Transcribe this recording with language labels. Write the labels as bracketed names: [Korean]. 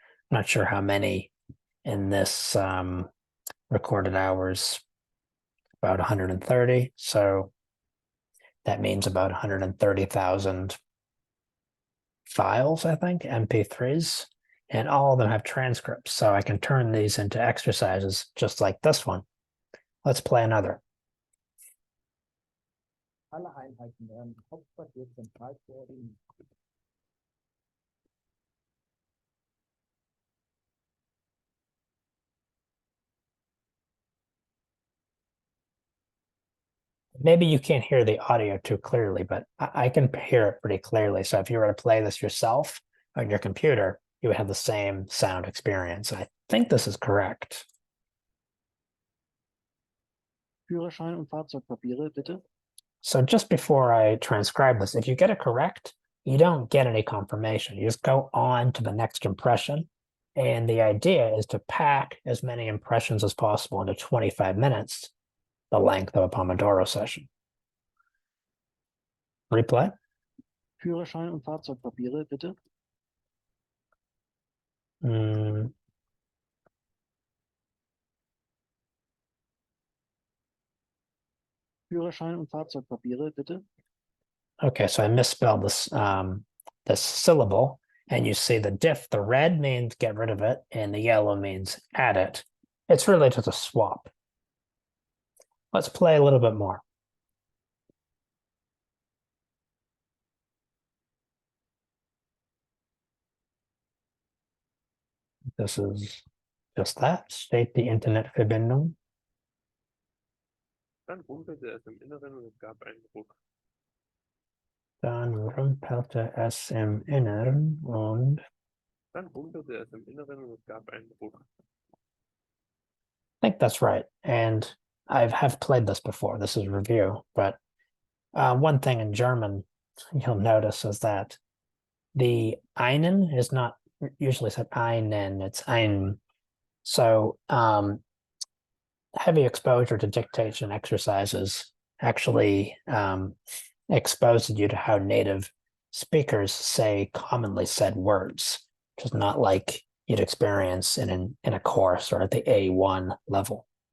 [English] I'm not sure how many in this recorded hours, about 130. So that means about 130,000 files, I think, MP3s, and all of them have transcripts. So I can turn these into exercises just like this one. Let's play another. [German] Alle Einheiten werden Hauptquartier zentral koordiniert. [English] Maybe you can't hear the audio too clearly, but I can hear it pretty clearly. So if you were to play this yourself on your computer, you would have the same sound experience. I think this is correct. [German] Führerschein und Fahrzeugpapiere, bitte. [English] So just before I transcribe this, if you get it correct, you don't get any confirmation. You just go on to the next impression. And the idea is to pack as many impressions as possible into 25 minutes, the length of a Pomodoro session. Replay. [German] Führerschein und Fahrzeugpapiere, bitte. Führerschein und Fahrzeugpapiere, bitte. [English] Okay, so I misspelled this syllable, and you see the diff, the red means get rid of it, and the yellow means add it. It's really just a swap. Let's play a little bit more. This is just that. [German] State die Internetverbindung. Dann rumpelte es im Inneren und es gab einen Ruck. Dann rumpelte es im Inneren und Dann rumpelte es im Inneren und es gab einen Ruck. [English] I think that's right. And I have played this before. This is a review. But one thing in German you'll notice is that the einen is not usually said einen, it's ein. So heavy exposure to dictation exercises actually exposes you to how native speakers say commonly said words, which is not like you'd experience in a course or at the A1 level.